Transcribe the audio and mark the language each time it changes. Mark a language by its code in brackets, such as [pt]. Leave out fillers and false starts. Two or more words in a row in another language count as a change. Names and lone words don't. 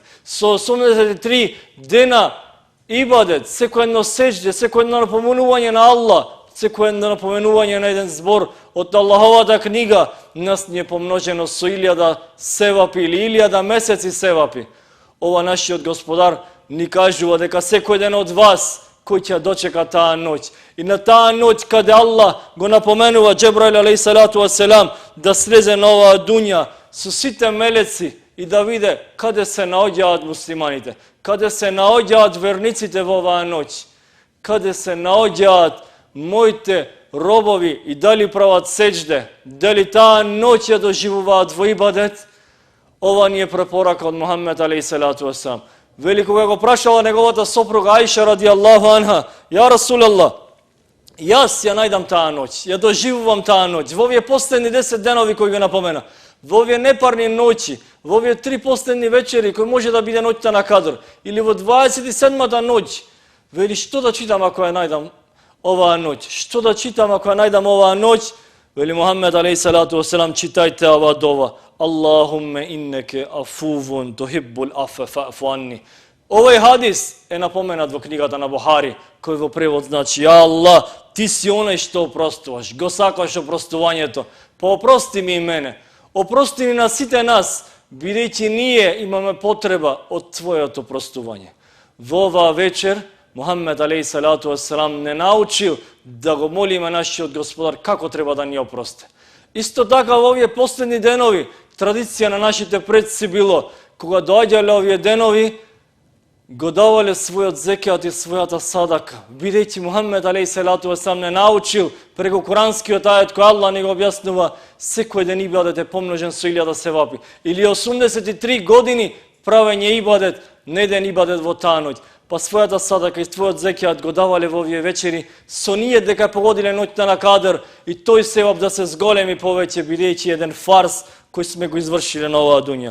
[mk] Со 83 дена ибадет, секој едно сеџде, секој едно напоменување на Аллах, секој едно напоменување на еден збор од Аллаховата книга нас ни е помножено со 1000 севапи или 1000 месеци севапи. Ова нашиот Господар ни кажува дека секој ден од вас кој ќе дочека таа ноќ. И на таа ноќ каде Аллах го напоменува Џебраил [ar] عليه الصلاة والسلام [mk] да слезе на оваа дуња со сите мелеци и да виде каде се наоѓаат муслиманите, каде се наоѓаат верниците во оваа ноќ, каде се наоѓаат моите робови и дали прават сеџде, дали таа ноќ ја доживуваат во ибадет. Ова ни е препорака од Мухаммед [ar] عليه الصلاة والسلام. [mk] Вели кога го прашала неговата сопруга Аиша [ar] رضي الله عنها: يا رسول الله, [mk] јас ја најдам таа ноќ, ја доживувам таа ноќ, во овие последни 10 денови кои ги напомена, во овие непарни ноќи, во овие 3 последни вечери кои може да биде ноќта на Кадр, или во 27-та ноќ, вели што да читам ако ја најдам оваа ноќ, што да читам ако ја најдам оваа ноќ? Вели Мухаммед [ar] عليه الصلاة والسلام: [mk] читајте оваа дова: [ar] اللهم إنك عفو تحب العفو فاعف عني. [mk] Овој хадис е напоменат во книгата на Бухари, кој во превод значи: [ar] يا الله, [mk] ти си оној што опростуваш, го сакаш опростувањето, па опрости ми и мене. Опрости ни на сите нас, бидејќи ние имаме потреба од твоето опростување. Во оваа вечер Мухаммед [ar] عليه الصلاة والسلام [mk] не научил да го молиме нашиот Господар како треба да ни опрости. Исто така во овие последни денови традиција на нашите предци било кога доаѓале овие денови го давале својот зекјат и својата садака, бидејќи Мухаммед [ar] عليه الصلاة والسلام [mk] не научил преку куранскиот ајет кој Аллах ни го објаснува секој ден ибадет е помножен со 1000 севапи, или 83 години правење ибадет, не еден ибадет во таа ноќ. Па својата садака и својот зекјат го давале во овие вечери со ние дека погодиле ноќта на Кадр и тој севап да се зголеми повеќе, бидејќи еден фарс кој сме го извршиле на оваа дуња.